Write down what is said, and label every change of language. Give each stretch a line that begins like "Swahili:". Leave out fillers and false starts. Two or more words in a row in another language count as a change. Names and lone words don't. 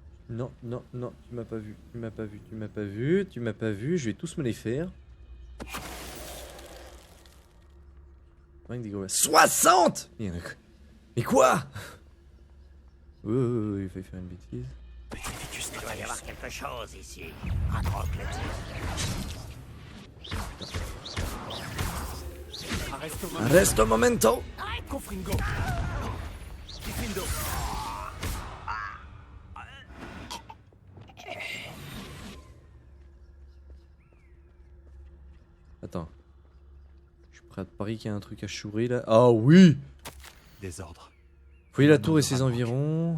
French: Non, non, non, tu m'as pas vu, tu m'as pas vu, tu m'as pas vu, tu m'as pas vu, je vais tous me les faire. 60! Mais quoi? Il faut faire une bêtise. Il doit y avoir quelque chose ici. Ranrock l'a dit. Arresto momento! Confringo. Gryffindor. Attends. Je suis prêt à parier qu'il y a un truc à chourer là. Ah oui! Désordre. Fouiller la tour et ses environs.